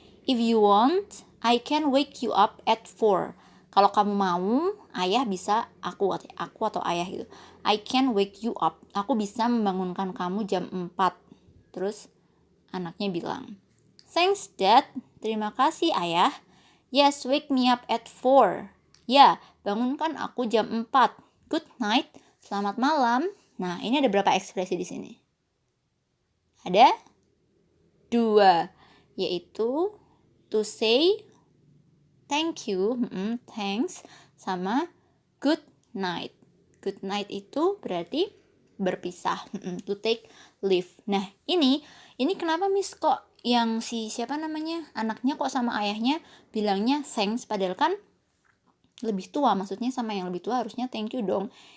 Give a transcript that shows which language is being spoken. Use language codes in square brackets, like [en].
[en] If you want, I can wake you up at 4. [id] Kalau kamu mau, ayah bisa, aku atau ayah gitu. [en] I can wake you up. [id] Aku bisa membangunkan kamu jam 4. Terus anaknya bilang, [en] thanks dad. [id] Terima kasih ayah. [en] Yes, wake me up at 4. [id] Ya, bangunkan aku jam 4. [en] Good night. [id] Selamat malam. Nah, ini ada berapa ekspresi di sini? Ada 2, yaitu [en] to say thank you, [id] thanks, sama [en] good night. Good night [id] itu berarti berpisah, [en] to take leave. [id] Nah, ini kenapa Miss kok yang siapa namanya, anaknya kok sama ayahnya bilangnya thanks, padahal kan lebih tua, maksudnya sama yang lebih tua harusnya [en] thank you [id] dong.